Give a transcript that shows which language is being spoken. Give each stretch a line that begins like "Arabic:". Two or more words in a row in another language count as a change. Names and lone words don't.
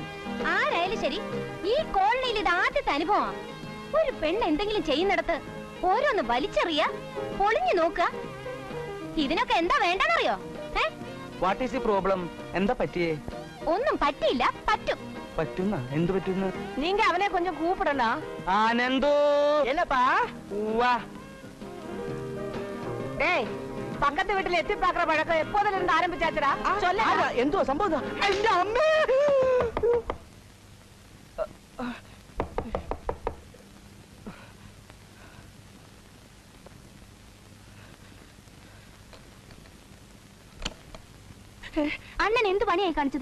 Malayalam: ആരായാലും ശരി, ഈ കോളനിയിൽ ഇത് ആദ്യത്തെ അനുഭവം. ഒരു പെണ്ണ് എന്തെങ്കിലും ചെയ്യുന്നിടത്ത് ഓരോന്ന് വലിച്ചെറിയ, പൊളിഞ്ഞു നോക്ക. ഇതിനൊക്കെ എന്താ വേണ്ടെന്നറിയോ?
English: What is the problem?
Malayalam: എന്താ പറ്റിയേ? ഒന്നും പറ്റിയില്ല, പറ്റും. പറ്റുന്ന എന്ത് പറ്റുന്ന?
Tamil: நீங்க அவனை கொஞ்சம் கூப்பிடனா?
Malayalam: ആനന്ദോ.
Tamil: என்னப்பா?
Malayalam: വാ.
Tamil: டேய், பக்கத்து வீட்டுல எத்தி பாக்குற பழக்கம் எப்போதுல இருந்து ஆரம்பிச்சாச்சுடா? சொல்ல.
Malayalam: എന്തോ സംഭവം? എന്റെ അമ്മേ. അണ്ണൻ എന്ത് പണിയായി കാണിച്ചത്?